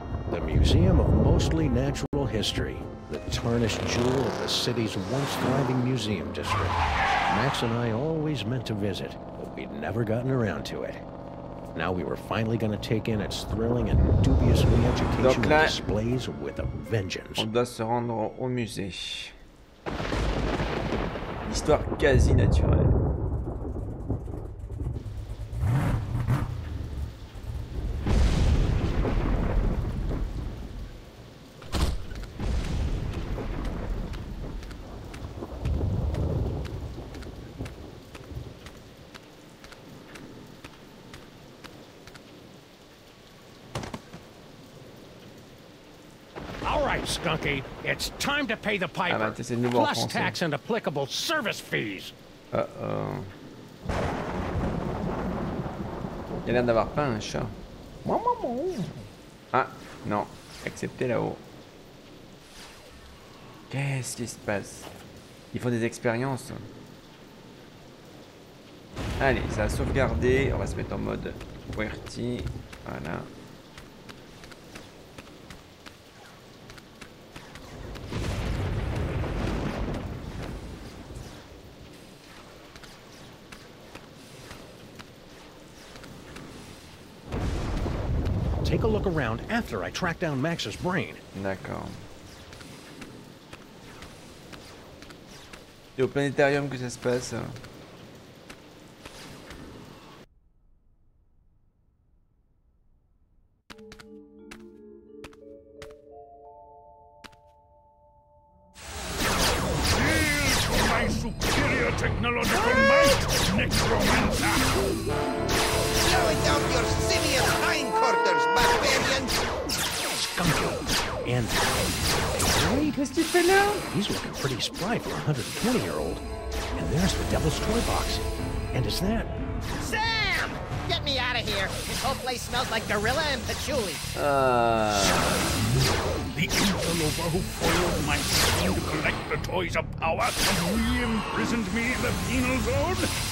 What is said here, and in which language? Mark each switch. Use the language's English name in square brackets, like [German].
[English] The Museum of Mostly Natural History. The tarnished jewel of the city's once thriving museum district. Max and I always meant to visit, but we'd never gotten around to it. Now we were finally going to take in its thrilling and dubiously educational displays with a vengeance. [French] On doit se rendre au musée. Histoire quasi naturelle. [English] Skunky, it's time to pay the piper. [French] Ah bah, c'est de nouveau en [English] Plus [French] français. [English] tax and applicable service fees. Uh-oh. [French] Il a l'air d'avoir pas un chat. Ah, non. Acceptez là-haut. Qu'est-ce qui se passe? Il faut des expériences. Allez, ça a sauvegardé. On va se mettre en mode QWERTY. Voilà. [English] Take a look around after I track down Max's brain. [French] D'accord. C'est au planétarium que ça se passe. [English] My superior technological might, necromancer! Slow it down your simian hindquarters, barbarian! Skunky. And... [French] Oui, qu'est-ce que tu fais là? [English] He's looking pretty spry for a 120-year-old. And there's the Devil's Toy Box. And is that... Sam! Get me out of here. This whole place smells like gorilla and patchouli. The interloper who foiled my scheme to collect the toys of power and re-imprisoned me in the penal zone?